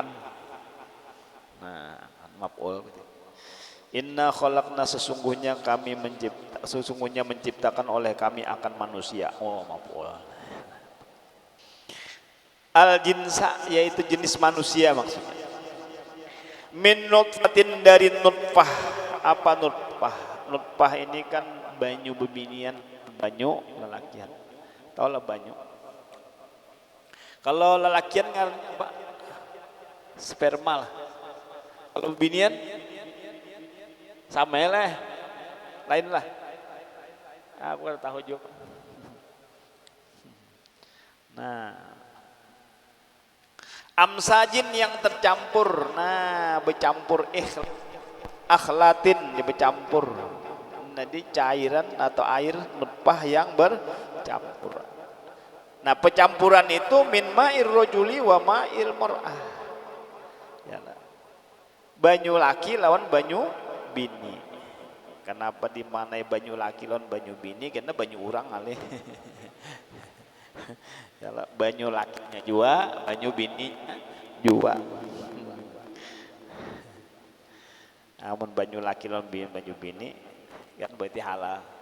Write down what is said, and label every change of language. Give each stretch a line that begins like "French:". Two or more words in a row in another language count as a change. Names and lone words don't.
Arabic: Nah, maf'ul. Inna khalaqna
Indonesian: sesungguhnya menciptakan oleh kami akan manusia.
Arabic: Oh, maf'ul. Al jinsa
Indonesian: yaitu jenis manusia maksudnya.
Arabic: Min nutfatin
Indonesian: dari nutfah. Apa nutfah?
Banjar: Nutfah ini kan banyu bebinian, banyu lelakian. Tahu lah banyu. Kalau lelakian ngarannya apa?
Indonesian: Sperma lah. Kalau bebinian sama lah, lain lah. Aku udah tahu juga. Nah, amsajin yang tercampur. Nah, bercampur
Arabic: akhlatin bercampur.
Indonesian: Jadi cairan atau air nutfah yang bercampur. Nah, pencampuran itu
Arabic: min ma'ir rojuli wa ma'il mar'ah.
Indonesian: Ya,
Banjar: banyu laki lawan banyu bini. Kenapa dimanai banyu laki lawan banyu bini? Karena banyu urang kali. Ya, banyu lakinya jua, banyu bini jua. Namun banyu laki lawan banyu bini kan berarti halal.